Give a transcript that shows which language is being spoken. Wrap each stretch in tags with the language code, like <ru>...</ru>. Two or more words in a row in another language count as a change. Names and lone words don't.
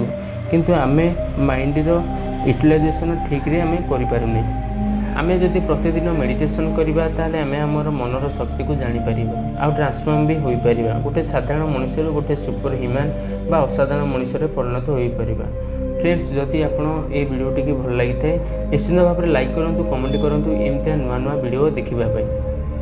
<or>କିନ୍ତୁ ଆମେ ମାଇଣ୍ଡର ୟୁଟିଲାଇଜେସନ୍ ଠିକ୍ରେ ଆମେ କରିପାରୁନି। ଆମେ ଯଦି ପ୍ରତିଦିନ ମେଡ଼ିଟେସନ୍ କରିବା ତାହେଲେ ଆମେ ଆମର ମନର ଶକ୍ତିକୁ ଜାଣିପାରିବା ଆଉ ଟ୍ରାନ୍ସଫର୍ମ ବି ହୋଇପାରିବା। ଗୋଟେ ସାଧାରଣ ମଣିଷରୁ ଗୋଟେ ସୁପର ହ୍ୟୁମାନ୍ ବା ଅସାଧାରଣ ମଣିଷରେ ପରିଣତ ହୋଇପାରିବା। ଫ୍ରେଣ୍ଡସ୍ ଯଦି ଆପଣ ଏ ଭିଡିଓଟି ଭଲ ଲାଗିଥାଏ ନିଶ୍ଚିତ ଭାବରେ ଲାଇକ୍ କରନ୍ତୁ, କମେଣ୍ଟ କରନ୍ତୁ, ଏମିତିଆ ନୂଆ ନୂଆ ଭିଡ଼ିଓ ଦେଖିବା ପାଇଁ।</or>